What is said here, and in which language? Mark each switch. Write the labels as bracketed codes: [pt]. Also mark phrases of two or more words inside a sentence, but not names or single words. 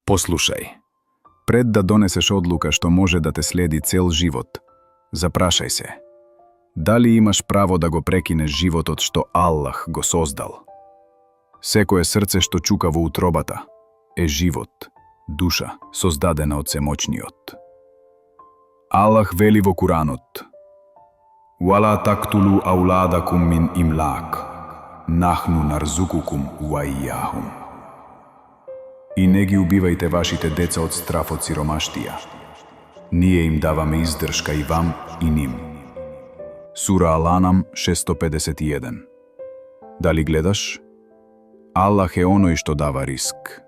[mk] Послушај, пред да донесеш одлука што може да те следи цел живот, запрашај се, дали имаш право да го прекинеш животот што Аллах го создал? Секое срце што чука во утробата е живот, душа, создадена од Семоćниот. Аллах вели во Куранот: [ar] "ولا تقتلوا أولادكم من إملاق نحن نرزقكم وإياهم." [mk] И не ги убивајте вашите деца од страф од сиромаштија. Ние им даваме издршка и вам и ним. Сура Ал-Анам 651. Дали гледаш? Аллах е оној што дава риск.